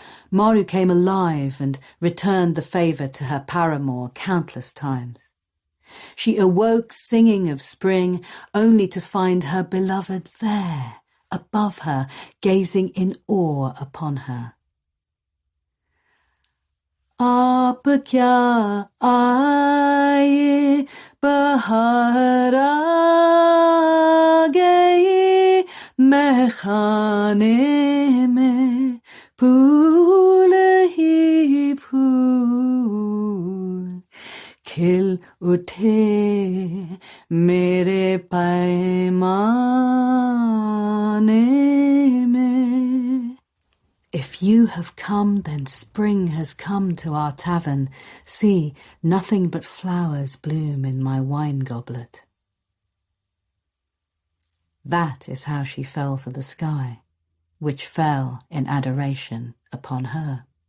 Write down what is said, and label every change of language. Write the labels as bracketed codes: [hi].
[en] Maru came alive and returned the favour to her paramour countless times. She awoke singing of spring, only to find her beloved there, above her, gazing in awe upon her. [hi] आप क्या आए बहार आ गई मैं खाने में फूल ही फूल खिल उठे मेरे पैमाने में. [en] If you have come, then spring has come to our tavern. See, nothing but flowers bloom in my wine goblet. That is how she fell for the sky, which fell in adoration upon her.